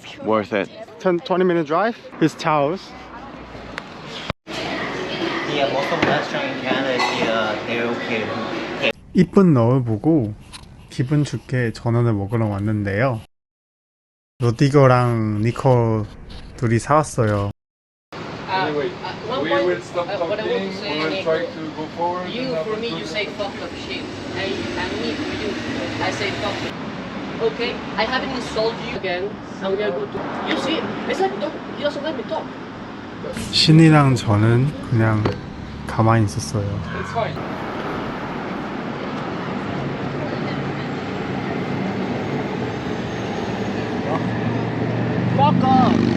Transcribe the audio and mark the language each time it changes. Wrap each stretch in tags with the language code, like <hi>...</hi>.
<en>worth it. 20 minute drive. His house. Yeah, most of the restaurants in Canada, they're okay.</en> <ko>이쁜 너울 보고 기분 좋게 전원을 먹으러 왔는데요. 로디거랑 니코 둘이 사왔어요.</ko> <en>Anyway, we will stop talking. We will try to go forward. You, for me, you say fuck up shit. And me, for you, I say fuck up. Okay? I haven't insulted you again. I'm gonna go to... You see, it's like, no, he doesn't let me talk.</en> <ko>신이랑 저는 그냥 가만히 있었어요.</ko> <en>It's fine. Fuck off!</en>